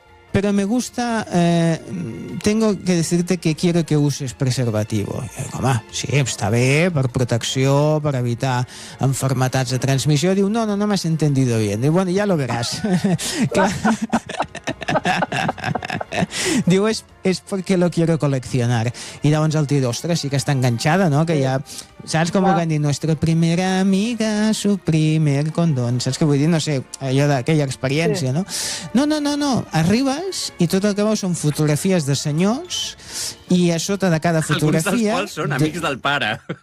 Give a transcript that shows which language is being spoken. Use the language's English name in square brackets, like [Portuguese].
[Spanish] Pero me gusta, tengo que decirte que quiero que uses preservativo. [Catalan] I dic, home, sí, està bé, per protecció, per evitar enfermedades de transmissió. [Spanish] Diu, no, no, no m'has entendido bien. Diu, bueno, ya lo verás. Diu, es porque lo quiero coleccionar. [Catalan] I llavors el tio, ostres, sí que està enganxada, no? Que ja, saps com ho van dir? [Spanish] Nuestra primera amiga, su primer condón. [Catalan] Saps què vull dir? No sé, allò d'aquella experiència, sí. No? No, no, no, no. Arribes i tot el que veus són fotografies de senyors I a sota de cada fotografia... Alguns dels quals són amics del pare.